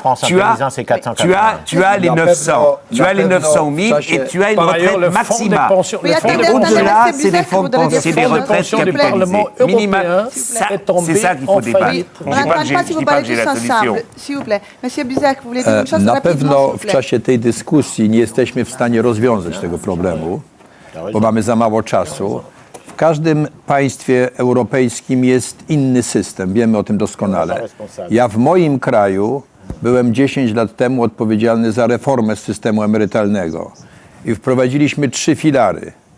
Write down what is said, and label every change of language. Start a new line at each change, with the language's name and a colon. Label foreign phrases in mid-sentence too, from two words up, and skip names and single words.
French: Tu as les 900. Tu as les 900 ou 1000 et tu as une retraite maxima. Au-delà, c'est des fonds de pension, c'est des retraites capitalisées. Minima, c'est ça qu'il faut débattre. On n'entend pas si vous parlez tous ensemble, s'il vous plaît. Monsieur Buzek, vous voulez dire une chose
Polish: Na
French: rapidement,
Polish: pewno
French: s'il vous
Polish: w
French: plaît.
Polish: czasie tej dyskusji nie jesteśmy w stanie rozwiązać tego problemu, bo mamy za mało czasu. W każdym państwie europejskim jest inny system, wiemy o tym doskonale. Ja w moim kraju byłem 10 lat temu odpowiedzialny za reformę systemu emerytalnego i wprowadziliśmy 3 filary.